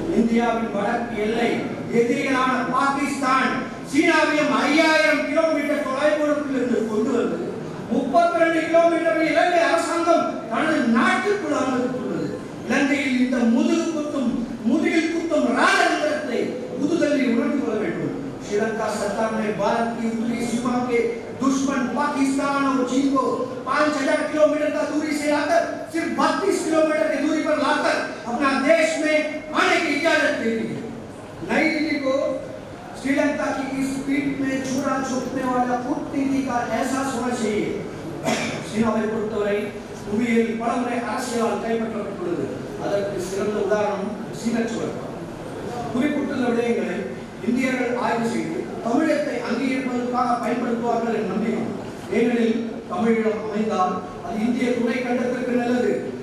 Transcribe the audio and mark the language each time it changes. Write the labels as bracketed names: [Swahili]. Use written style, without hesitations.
[Tamil] இந்தியாவின் வடக்கு எல்லை எதிரிகளான பாகிஸ்தான் சீனாவையும் 5000 கிலோமீட்டர் தொலைதூரத்திலிருந்து கொண்டு வந்து 32 கிலோமீட்டர் இலங்கை அரசாங்கம் தனது நாட்டுக்குள் அனுமதித்துள்ளது. இலங்கையில் இந்த முதுகில் குத்தும் ராஜதந்திரத்தை புதுதில்லி உணர்ந்து கொள்ள வேண்டும். [Hindi] श्रीलंका सरकार ने भारत की उत्तरी सीमा के दुश्मन पाकिस्तान और चीन को 5000 किलोमीटर का दूरी से लाकर सिर्फ 32 किलोमीटर की दूरी पर लाकर अपना देश में आने की इजाजत दे दी है। नई दिल्ली को श्रीलंका की इस पीठ में छुरा छुपने वाला कूटनीति का एहसास होना चाहिए. [Tamil] சீனாவை பொறுத்தவரை புவியியல் பலமுறை அரசியலால் கைப்பற்றப்பட்டுள்ளது. அதற்கு சிறந்த உதாரணம் சீனச்சுவர். குறிப்பிட்டுள்ள விடயங்களை இந்தியர்கள் ஆய்வு செய்து தமிழகத்தை அங்கீகரிப்பதற்காக பயன்படுத்துவார்கள் என்ற நம்பிக்கை. ஏனெனில் தமிழீழம் அமைந்தால் அது இந்திய துணை கண்டத்திற்கு நல்லது.